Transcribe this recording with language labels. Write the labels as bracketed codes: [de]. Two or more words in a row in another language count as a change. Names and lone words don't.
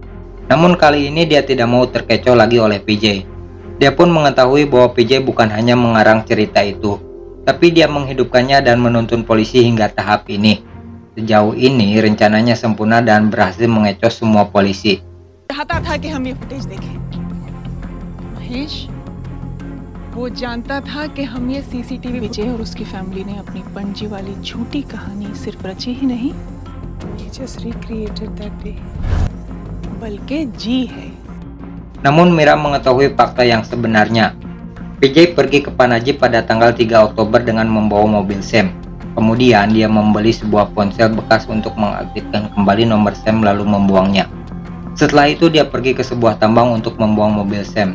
[id] Namun kali ini dia tidak mau terkecoh lagi oleh PJ. Dia pun mengetahui bahwa PJ bukan hanya mengarang cerita itu, tapi dia menghidupkannya dan menuntun polisi hingga tahap ini. Sejauh ini rencananya sempurna dan berhasil mengecoh semua polisi. [hi] चाहता था कि हम ये फुटेज देखें। महेश, वो जानता था कि हम ये सीसीटीवी विजय और उसकी फैमिली ने अपनी पणजी वाली झूठी कहानी सिर्फ रची ही नहीं, [en] he just recreated that day, [hi] बल्कि जी है। [id] Namun Mira mengetahui fakta yang sebenarnya. PJ pergi ke Panaji pada tanggal 3 Oktober dengan membawa mobil Sam. Kemudian dia membeli sebuah ponsel bekas untuk mengaktifkan kembali nomor Sam lalu membuangnya. Setelah itu dia pergi ke sebuah tambang untuk membuang mobil Sam.